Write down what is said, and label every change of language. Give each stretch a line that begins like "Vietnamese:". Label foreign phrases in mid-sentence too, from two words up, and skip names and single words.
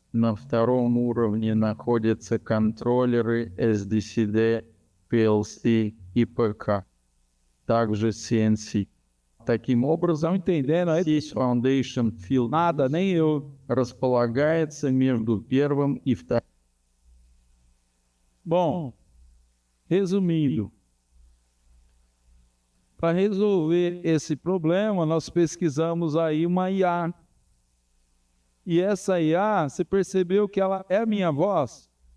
Russian: На втором уровне находятся контроллеры SDCD, PLC и ПК, также CNC. Таким образом, сеть Foundation Field располагается между первым и вторым.
Portuguese: Bom, resumindo, para resolver esse problema, nós pesquisamos aí uma IA. E essa IA, você percebeu que ela é a minha voz?